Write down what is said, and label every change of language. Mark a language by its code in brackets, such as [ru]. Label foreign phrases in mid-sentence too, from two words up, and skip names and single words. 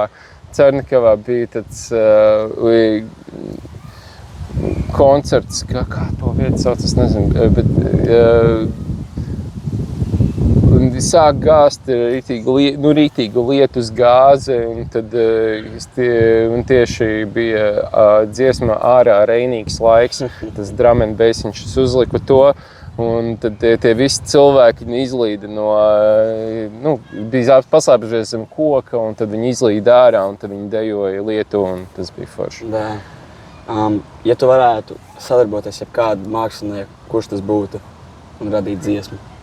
[lv] Carnikavā bija tāds koncerts, kā to vietu sauc, es nezinu, bet sāk gāzt rītīgu lietus gāzi, un tad un tieši bija dziesma Ārā reinīgs laiks, tas [en] drum and bass, [lv] viņš uzlika to. Un tad tie visi cilvēki izlīda bija paslēpušies zem koka, un tad viņi izlīda ārā, un tad viņi dejoja lietu, un tas bija forši. Ja tu varētu sadarboties ar kādu mākslinieku, kurš tas būtu, un radīt dziesmu?